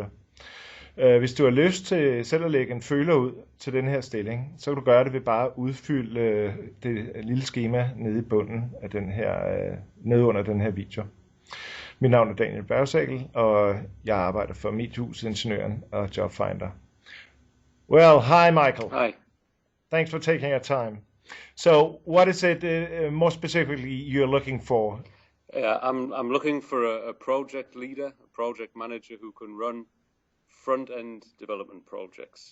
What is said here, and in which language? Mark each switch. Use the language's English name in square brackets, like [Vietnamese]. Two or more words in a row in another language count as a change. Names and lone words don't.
[Danish] Hvis du har lyst til selv at lægge en føler ud til den her stilling, så kan du gøre det ved bare at udfylde det lille skema nede i bunden af nede under den her video. Mit navn er Daniel Bergsagel, og jeg arbejder for Mediehusingeniøren og Jobfinder. [English] Well, hi Michael. Hi. Thanks for taking your time. So, what is it more specifically you're looking for? I'm looking for a project leader, a project manager who can run front-end development projects.